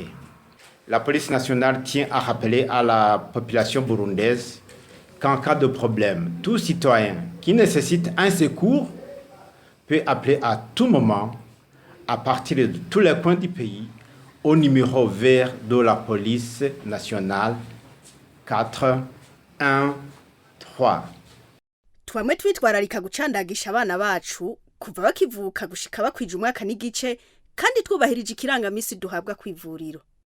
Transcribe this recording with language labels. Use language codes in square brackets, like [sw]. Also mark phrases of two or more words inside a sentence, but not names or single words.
[fr] La police nationale tient à rappeler à la population burundaise qu'en cas de problème, tout citoyen qui nécessite un secours peut appeler à tout moment, à partir de tous les coins du pays, au numéro vert de la police nationale 413. [rn] Twamwe twitwararika gucandagisha abana bacu kuva bakivuka gushika bakwije umwaka n'igice kandi twubahirije ikirangamisi duhabwa kw'ivuriro.